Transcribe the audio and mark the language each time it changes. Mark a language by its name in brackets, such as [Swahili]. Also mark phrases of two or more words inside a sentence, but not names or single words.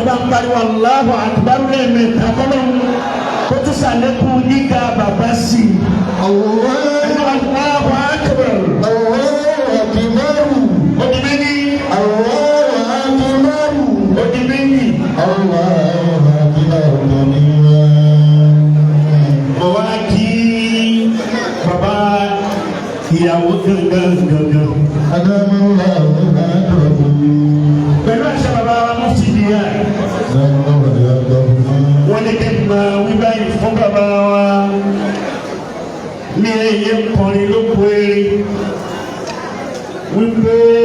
[Yoruba] pariwo [Arabic] الله أكبر [Yoruba] lẹ́ẹ̀mẹ́ta, kọ́lọ́run kó tún ṣàlékún gíga bàbá sí i. [Arabic] الله [Yoruba] Ẹ bá [Arabic] الله أكبر. الله أكبر. [Yoruba] Ó di méjì. [Arabic] الله أكبر. [Yoruba] Ó di méjì. [Arabic] الله أكبر كبيرا. [Yoruba] Mo wá kí bàbá ìyàwó gangan, gangan. [Arabic] أدام الله أجره. [Yoruba] Pẹ̀lú àṣẹ bàbá wa, Mufti Diyar. [Arabic] أدام الله أجره. [Yoruba] Wọ́n ní kí n máa wí báyìí fún bàbá wa. Mi ò yẹ kọrin ló kó eré. Wípé